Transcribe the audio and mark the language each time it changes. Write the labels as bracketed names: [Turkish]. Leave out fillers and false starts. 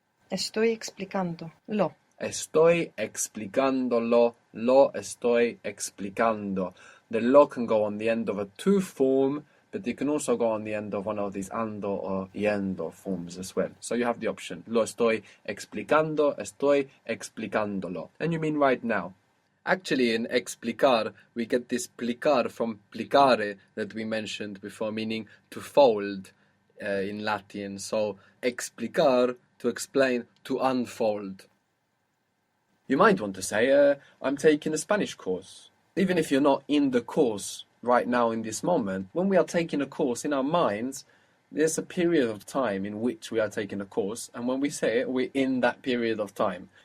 [Spanish] Estoy explicando. Lo. Estoy explicándolo. Lo estoy explicando. [English] The lo can go on the end of a to form, but it can also go on the end of one of these ando or yendo forms as well. So you have the option. [Spanish] Lo estoy explicando, estoy explicándolo. [English] And you mean right now. Actually, in explicar, we get this plicar from plicare that we mentioned before, meaning to fold in Latin. So explicar, to explain, to unfold. You might want to say, I'm taking a Spanish course. Even if you're not in the course right now in this moment, when we are taking a course in our minds, there's a period of time in which we are taking a course, and when we say it, we're in that period of time.